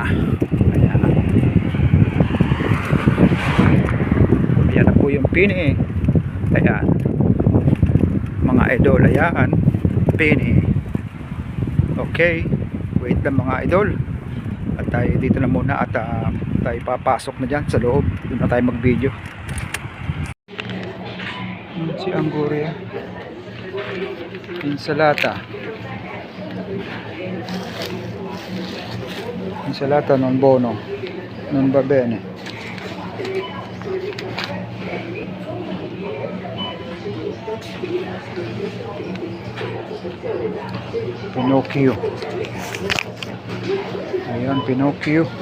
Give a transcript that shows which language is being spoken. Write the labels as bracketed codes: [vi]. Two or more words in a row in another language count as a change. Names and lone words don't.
[tl] Ayan. Ayan na po yung Pini. Ayan. Mga idol, ayan. Pini. Okay. Wait lang mga idol. At tayo dito na muna at tayo papasok na dyan sa loob. Doon na tayo mag video. Si Anguria. [it] Insalata non bono, non va bene. [tl] Pinocchio. Ayan, Pinocchio.